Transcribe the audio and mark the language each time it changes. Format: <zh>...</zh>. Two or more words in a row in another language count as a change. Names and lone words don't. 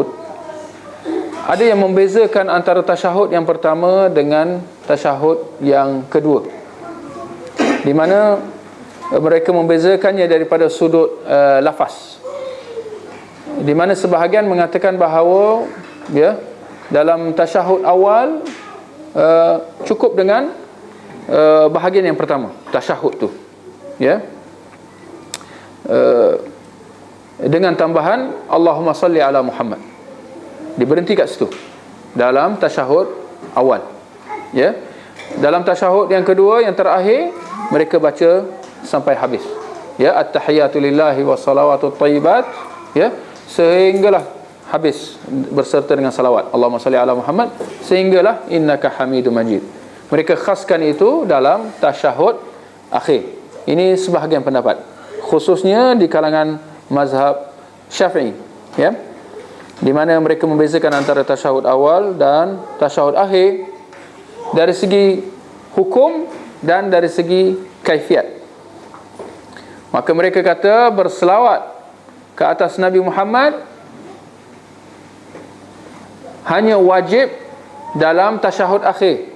<ms>Ada yang membezakan antara tasyahud yang pertama dengan tasyahud yang kedua, di mana mereka membezakannya daripada sudut lafaz, di mana sebahagian mengatakan bahawa, ya, dalam tasyahud awal cukup dengan bahagian yang pertama tasyahud tu, ya, dengan tambahan</ms> <ar>اللهم صل على محمد,</ar> <ms>diberhenti kat situ dalam tasyahud awal, ya. Dalam tasyahud yang kedua, yang terakhir, mereka baca sampai habis,</ms> <ar>ya, التحيات لله والصلوات الطيبات, ya,</ar> <ms>sehinggalah habis berserta dengan salawat</ms> <ar>اللهم صل على محمد,</ar> <ms>sehinggalah</ms> <ar>إنك حميد مجيد.</ar> <ms>Mereka khaskan itu dalam tasyahud akhir. Ini sebahagian pendapat, khususnya di kalangan mazhab Syafi'i, ya, di mana mereka membezakan antara tasyahud awal dan tasyahud akhir dari segi hukum dan dari segi kaifiat, Maka mereka kata berselawat ke atas Nabi Muhammad hanya wajib dalam tasyahud akhir.</ms>